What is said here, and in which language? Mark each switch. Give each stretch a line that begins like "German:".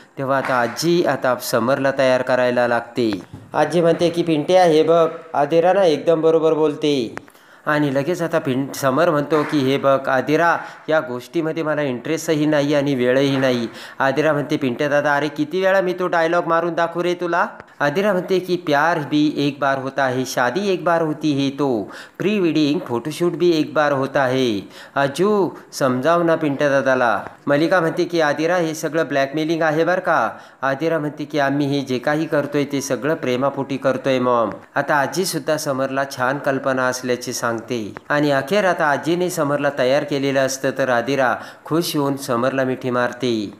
Marathi: तेव्हा आता आजी आता समरला तयार करायला लागते. आजी म्हणते की पिंट्या हे बघ, आदिरा ना एकदम बरोबर बोलते. आणि लगेच आता समर म्हणतो की हे बघ आदिरा, या गोष्टीमध्ये मला इंटरेस्टही नाही आणि वेळही नाही. आदिरा म्हणते पिंट्या दादा, अरे किती वेळा मी तो डायलॉग मारून दाखवू रे तुला? आदिरा म्हणते की
Hindi: प्यार भी एक बार होता है, शादी एक बार होती है, तो प्री वेडिंग फोटोशूट भी एक बार होता है.
Marathi: आजू समजाव ना पिंट्या दादाला. मलिका म्हणते की आदिरा हे सगळं ब्लॅकमेलिंग आहे बरं का. आदिरा म्हणते की आम्ही हे जे काही करतोय ते सगळं प्रेमापोटी करतोय मॉम. आता आजीसुद्धा समरला छान कल्पना असल्याचे सांगते. आणि अखेर आता आजीने समरला तयार केलेलं असतं. तर आदिरा खुश होऊन समरला मिठी मारते.